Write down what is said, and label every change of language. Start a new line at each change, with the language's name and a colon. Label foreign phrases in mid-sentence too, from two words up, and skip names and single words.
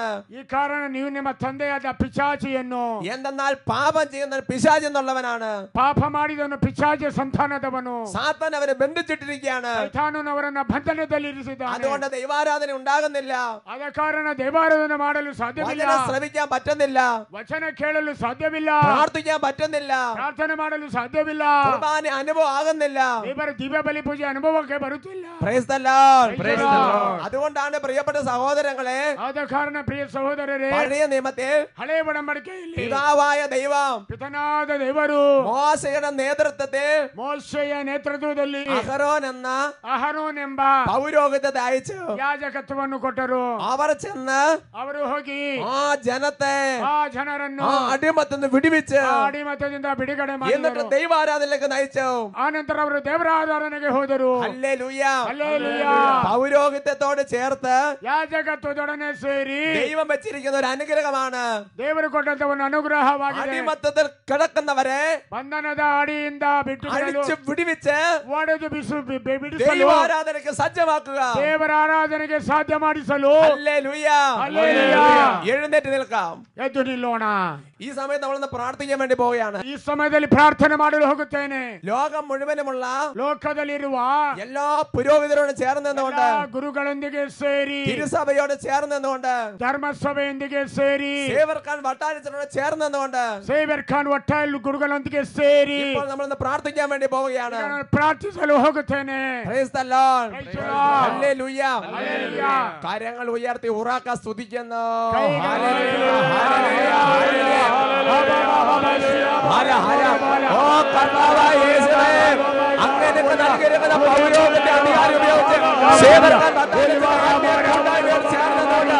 Kannada: ಈ ಕಾರಣ ನೀವು ನಿಮ್ಮ ತಂದೆಯಾದ ಪಿಶಾಚಿಯನ್ನು,
Malayalam: എന്തെന്നാൽ പാപം ചെയ്യുന്ന പിശാച് എന്നുള്ളവനാണ്.
Kannada: ಪಾಪ ಮಾಡಿದವನು ಪಿಶಾಚ ಸಂತಾನದವನು.
Malayalam: സാത്താൻ അവരെ ബന്ധിച്ചിട്ടിരിക്കുകയാണ്.
Kannada: ಸೈತಾನನು ಅವರನ್ನ ಬಂಧನದಲ್ಲಿ ಇರಿಸಿದ್ದಾನೆ.
Malayalam: അതുകൊണ്ട് ദൈവാരാധന ഉണ്ടാകുന്നില്ല,
Kannada: ಆದ ಕಾರಣ ದೇವಾರಾಧನೆ ಮಾಡಲು ಸಾಧ್ಯವಿಲ್ಲ.
Malayalam: വചനം ശ്രവിക്കാൻ പറ്റുന്നില്ല,
Kannada: ವಚನ ಕೇಳಲು ಸಾಧ್ಯವಿಲ್ಲ,
Malayalam: പ്രാർത്ഥിക്കാൻ പറ്റുന്നില്ല,
Kannada: ಪ್ರಾರ್ಥನೆ ಮಾಡಲು ಸಾಧ್ಯವಿಲ್ಲ,
Malayalam: കുർബാന അനുഭവം ആകുന്നില്ല.
Kannada: ದೇವರ ದಿವ್ಯ ಬಲಿ ಪೂಜೆ ಅನುಭವಕ್ಕೆ ಬರುತ್ತಿಲ್ಲ.
English: Praise the Lord. Praise the Lord.
Malayalam: അതുകൊണ്ടാണ് പ്രിയപ്പെട്ട സഹോദരങ്ങളെ,
Kannada: ಆದ ಕಾರಣ ಪ್ರಿಯ ಸಹೋದರರೇ,
Malayalam: പഴയ നിയമത്തിൽ
Kannada: ಹಳೆಯ ಒಡಂಬಡಿಕೆಯಲ್ಲಿ
Malayalam: പിതാവായ ദൈവം
Kannada: ಪಿತನಾದ ದೇವರು
Malayalam: മോശയുടെ നേതൃത്വത്തിൽ
Kannada: ಮೋಶೆಯ ನೇತೃತ್ವದಲ್ಲಿ
Malayalam: അഹരോൻ എന്ന
Kannada: ಅಹರೋನ್ ಎಂಬ
Malayalam: പൗരോഹിത്യത്തെ അയച്ചു.
Kannada: ಯಾಜಕತ್ವವನ್ನು ಕೊಟ್ಟರು.
Malayalam: അവർ ചെന്ന്
Kannada: ಅವರು ಹೋಗಿ
Malayalam: ആ ജനത്തെ
Kannada: ಆ ಜನರನ್ನು
Malayalam: ആ അടിമത്തിൽ നിന്ന് വിടുവിച്ച്
Kannada: ಆ ಅಡಿಮತದಿಂದ ಬಿಡುಗಡೆ
Malayalam: എന്നിട്ട്
Kannada: ಮಾಡಿದರು.
Malayalam: ദൈവാരാധനയിലേക്ക് നയിച്ചു.
Kannada: ಆ ನಂತರ ಅವರು ದೇವರ ಆರಾಧನೆಗೆ ಹೋದರು.
Malayalam: ഹല്ലേലൂയ.
Kannada: ಹಲ್ಲೆಲೂಯ.
Malayalam: പൗരോഹിത്യത്തോട് ചേർത്ത്
Kannada: ಯಾಜಕತ್ವದೊಡನೆ ಸೇರಿ
Malayalam: ദൈവം വെച്ചിരിക്കുന്ന ഒരു അനുഗ്രഹമാണ്.
Kannada: ದೇವರು ಕೊಟ್ಟಂತ ಒಂದು ಅನುಗ್ರಹವಾಗಿದೆ.
Malayalam: അടിമത്തത്തിൽ കിടക്കുന്നവരെ
Kannada: ಬಂಧನದ ಅಡಿಯಿಂದ
Malayalam: അടിച്ചു വിടുവിച്ച്
Kannada: ಒಡೆದು ಬಿಡಿಸಲು
Malayalam: ദൈവാരാധനയ്ക്ക് സജ്ജമാക്കുക.
Kannada: ದೇವರ ಆರಾಧನೆಗೆ ಸಾಧ್ಯ ಮಾಡಿಸಲು
Malayalam: ഹല്ലേലൂയ. എഴുന്നേറ്റ് നിൽക്കാം.
Kannada: ಎದ್ದು ನಿಲ್ಲೋಣ.
Malayalam: ഈ സമയത്ത് നമ്മൾ പ്രാർത്ഥിക്കാൻ വേണ്ടി പോവുകയാണ്.
Kannada: ಈ ಸಮಯದಲ್ಲಿ ಪ್ರಾರ್ಥನೆ ಮಾಡಲು ಹೋಗುತ್ತೇನೆ.
Malayalam: ലോകം മുഴുവനുമുള്ള
Kannada: ಲೋಕದಲ್ಲಿರುವ
Malayalam: എല്ലാ പുരോഹിതരോട് ചേർന്നുകൊണ്ട്
Kannada: ಗುರುಗಳೊಂದಿಗೆ ಸೇರಿ
Malayalam: തിരുസഭയോട് ചേർന്നുകൊണ്ട്
Kannada: ಧರ್ಮಸಭೆಯೊಂದಿಗೆ ಸೇರಿ
Malayalam: സേവർ ഖാൻ വട്ടാരച്ചനോട് ചേർന്നുകൊണ്ട്
Kannada: ಸೇವರ್ ಖಾನ್ ಒಟ್ಟಾಲ್ ಗುರುಗಳೊಂದಿಗೆ ಸೇರಿ
Malayalam: ഇപ്പോൾ നമ്മൾ പ്രാർത്ഥിക്കാൻ വേണ്ടി പോവുകയാണ്.
Kannada: ಪ್ರಾರ್ಥಿಸಲು ಹೋಗುತ್ತೇನೆ.
English: Praise the Lord.
Malayalam: ഹല്ലേലൂയ. കാര്യങ്ങൾ ഉയർത്തി ഉറക്കെ സ്തുതിക്കുന്നു. ഓ കർത്താവായ യേശുവേ, അങ്ങനെ നൽകിയിരിക്കുന്ന പൗരോഹിത്യ അധികാരം ഉപയോഗിച്ച് സേവർ ഖാൻ വട്ടാരച്ചനോട് ചേർന്നുകൊണ്ട്